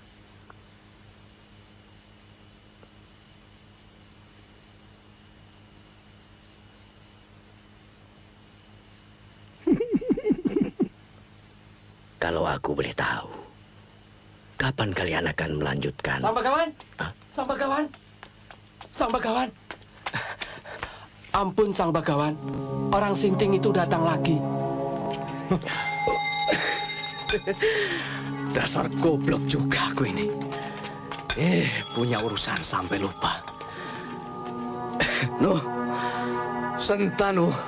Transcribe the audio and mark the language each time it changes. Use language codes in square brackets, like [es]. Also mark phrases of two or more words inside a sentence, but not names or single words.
[id] Kalau aku boleh tahu, kapan kalian akan melanjutkan? Sang Begawan! Sang Begawan! Sang Begawan! Ampun Sang Begawan, orang Sinting itu datang lagi. Dasar goblok juga aku ini. Punya urusan sampai lupa. Nuh, Sentanu.